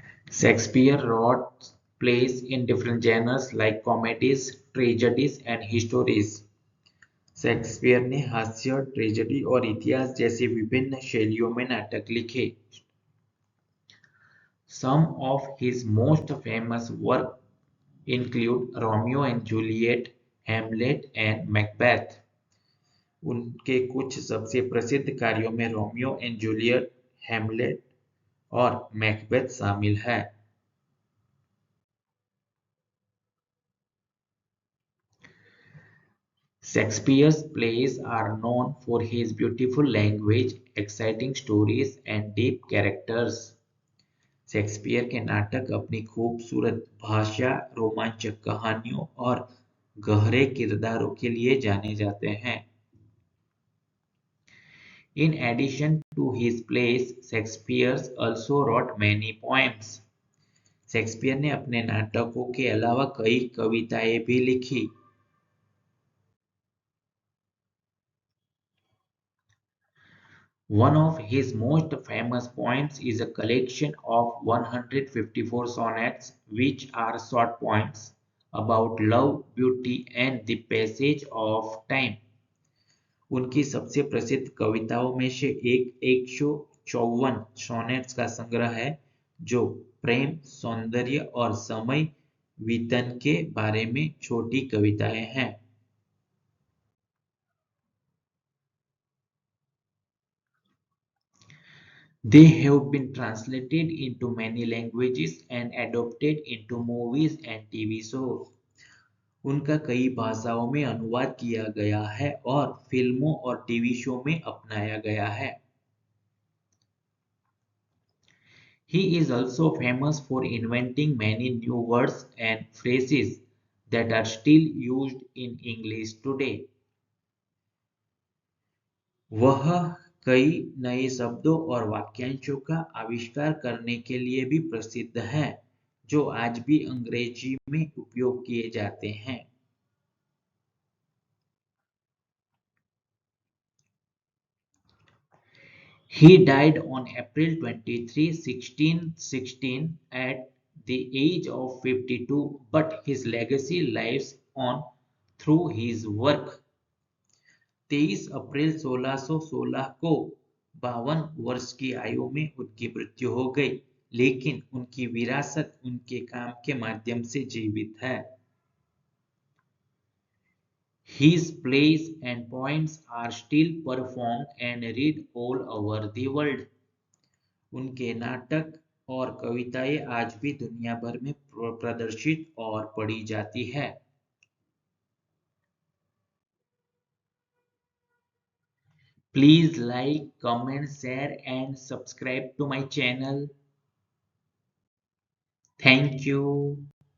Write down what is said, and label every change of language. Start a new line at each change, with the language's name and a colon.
English: Shakespeare wrote plays in different genres like comedies, tragedies and histories.
Hindi: Shakespeare ने हास्य, tragedy और इतिहास जैसी विभिन्न शैलियों में नाटक लिखे.
English: Some of his most famous work include Romeo and Juliet, Hamlet and Macbeth.
Hindi: उनके कुछ सबसे प्रसिद्ध कार्यों में रोमियो एंड जूलियट, हैमलेट और मैकबेथ शामिल है।
English: Shakespeare's plays are known for his beautiful language, exciting stories and deep characters.
Hindi: Shakespeare के नाटक अपनी खूबसूरत भाषा, रोमांचक कहानियों और गहरे किरदारों के लिए जाने जाते हैं।
English: In addition to his plays, Shakespeare also wrote many poems.
Hindi: Shakespeare ने अपने नाटकों के अलावा कई कविताएं भी लिखी।
English: One of his most famous poems is a collection of 154 sonnets, which are short poems about love, beauty, and the passage of time.
Hindi: उनकी सबसे प्रसिद्ध कविताओं में से एक 154 सोनेट्स का संग्रह है जो प्रेम, सौंदर्य और समय बीतने के बारे में छोटी कविताएं हैं।
English: They have been translated into many languages and adapted into movies and TV shows.
Hindi: उनका कई भाषाओं में अनुवाद किया गया है और फिल्मों और टीवी शो में अपनाया गया है।
English: He is also famous for inventing many new words and phrases that are still used in English today.
Hindi: वह कई नए शब्दों और वाक्यांशों का आविष्कार करने के लिए भी प्रसिद्ध है जो आज भी अंग्रेजी में उपयोग किए जाते हैं।
English: He died on April 23, 1616 at the age of 52, but his legacy lives on through his work.
Hindi: 23 अप्रैल 1616 को 52 वर्ष की आयु में उनकी मृत्यु हो गई, लेकिन उनकी विरासत उनके काम के माध्यम से जीवित है।
English: His plays and poems are still performed and read all over the world.
Hindi: उनके नाटक और कविताएं आज भी दुनिया भर में प्रदर्शित और पढ़ी जाती है।
English: Please like, comment, share and subscribe to my channel. Thank you.